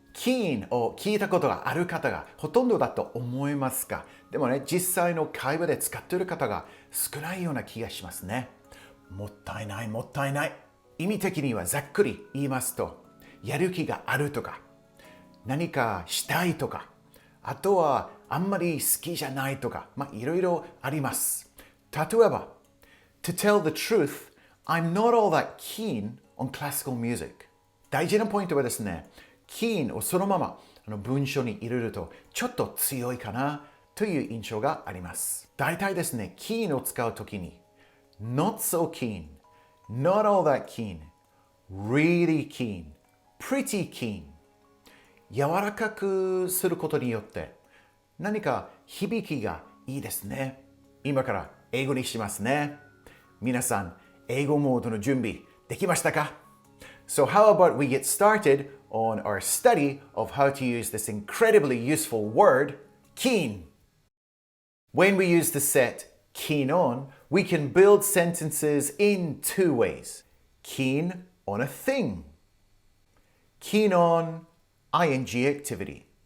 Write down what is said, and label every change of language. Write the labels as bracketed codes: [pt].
[ja] Keen を聞いたことがある方がほとんどだと思いますが、でもね、実際の会話で使っている方が少ないような気がしますね。もったいない、もったいない。意味的にはざっくり言いますと、やる気があるとか、何かしたいとか、あとはあんまり好きじゃないとか、いろいろあります。例えば、 [en] To tell the truth, I'm not all that keen on classical music. [ja] 大事なポイントはですね、keen をそのまま文章に入れるとちょっと強いかなという印象があります。大体ですね、keen を使うときに、 [en] not so keen, not all that keen, really keen, pretty keen [ja] 柔らかくすることによって何か響きがいいですね。今から英語にしますね。皆さん、英語モードの準備できましたか？ [en] So how about we get started on our study of how to use this incredibly useful word, keen. When we use the set keen on, we can build sentences in two ways. Keen on a thing. Keen on ing activity.